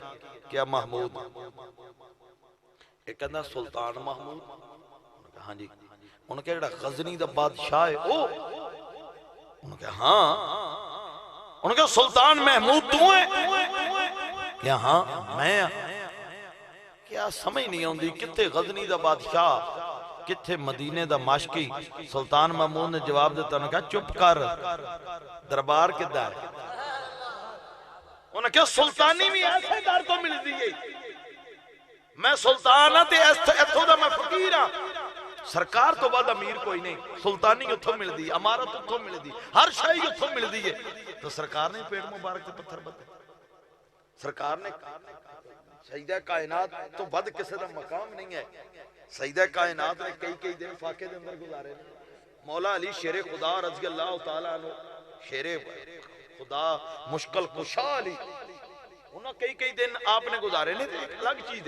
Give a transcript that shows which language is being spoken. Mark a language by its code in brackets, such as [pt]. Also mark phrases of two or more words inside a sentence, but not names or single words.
[pa] کیا محمود؟ ایک کہندا سلطان محمود؟ [ur] انہوں نے کہا ہاں جی۔ [pa] انہوں نے کہا جڑا غزنی دا بادشاہ ہے او؟ [ur] انہوں نے کہا ہاں۔ انہوں نے کہا سلطان محمود تو ہے؟ [pa] کیا ہاں میں ہاں۔ کیا سمجھ نہیں ہوندی کتے غزنی دا بادشاہ کتھے مدینے دا ماشکی؟ سلطان محمود نے جواب دیتا، انہوں نے کہا چپ کر، دربار کدھا ہے؟ انہوں نے کہا سلطانی بھی ایسے دار تو مل دیئے، میں سلطان ہاں تے ایتھو دا میں فقیر ہاں، سرکار تو بعد امیر کوئی نہیں، سلطانی اتھو مل دی، امارت اتھو مل دی، ہر شاہی اتھو مل دی ہے۔ تو سرکار نے پیڑ مبارک تے پتھر بدے، سرکار نے سیدہ کائنات تو بد کسے دا مقام نہیں ہے۔ سیدہ کائنات نے کئی دن فاقے دے اندر گزارے، مولا علی شیر خدا [ar] رضی اللہ تعالیٰ عنہ، [pa] شیر خدا مشکل کشا علی، [ur] انہوں کئی دن آپ نے گزارے نہیں تھے، ایک الگ چیز ہے۔